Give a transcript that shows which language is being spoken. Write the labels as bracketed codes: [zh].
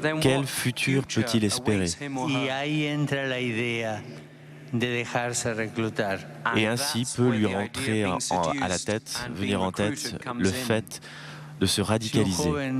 [fr] Quel futur peut-il espérer? [es] Y ahí entra la idea de dejarse reclutar. [fr] Et ainsi peut lui rentrer à la tête, venir en tête le fait de se radicaliser.